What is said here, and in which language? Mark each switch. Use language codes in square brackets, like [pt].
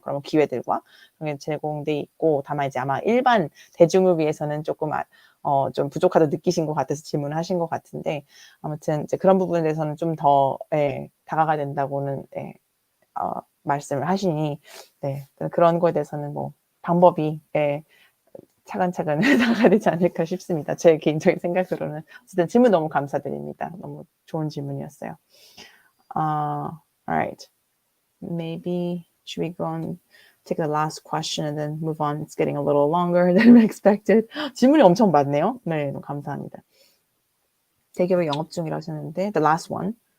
[ko] 그런 기회들과 그게 제공돼 있고, 다만 이제 아마 일반 대중을 위해서는 조금 좀 부족하다 느끼신 것 같아서 질문을 하신 것 같은데, 아무튼 이제 그런 부분에 대해서는 좀 더 다가가야 된다고는 말씀을 하시니, 그런 거에 대해서는 뭐 방법이 차근차근 나가야 되지 않을까 싶습니다. 제 개인적인 생각으로는. 어쨌든 질문 너무 감사드립니다. 너무 좋은 질문이었어요. [en] Alright. Maybe should we go and take the last question and then move on? It's getting a little longer than expected. [ko] 질문이 엄청 많네요. 네, 너무 감사합니다. 대기업의 영업 중이라 하셨는데, [en] the last one.